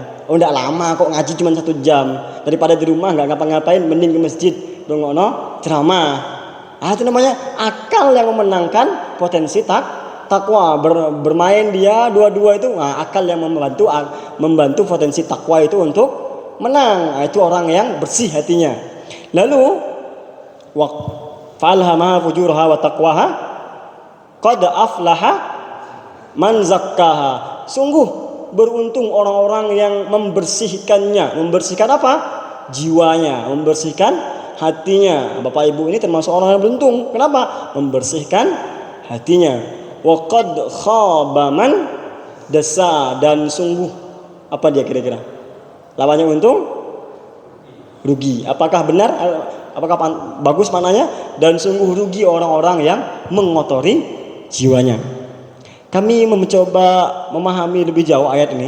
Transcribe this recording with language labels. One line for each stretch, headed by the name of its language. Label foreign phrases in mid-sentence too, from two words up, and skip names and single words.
Indonesian: Oh, enggak lama kok, ngaji cuma 1 jam. Daripada di rumah enggak ngapa-ngapain, mending ke masjid dongono ceramah. Itu namanya akal yang memenangkan potensi takwa. Bermain dia dua-dua itu. Akal yang membantu potensi takwa itu untuk menang. Itu orang yang bersih hatinya.
Arabic: Lalu فألهمها فجورها وتقواها قد أفلح من زكاها.
Indonesian: Sungguh beruntung orang-orang yang membersihkannya. Membersihkan apa? Jiwanya, membersihkan hatinya. Bapak Ibu ini termasuk orang yang beruntung. Kenapa? Membersihkan hatinya.
Arabic: وقد خاب من دساها.
Indonesian: Dan sungguh apa dia kira-kira? Lawannya untung, rugi. Apakah benar? Apakah bagus maknanya? Dan sungguh rugi orang-orang yang mengotori jiwanya. Kami mencoba memahami lebih jauh ayat ini.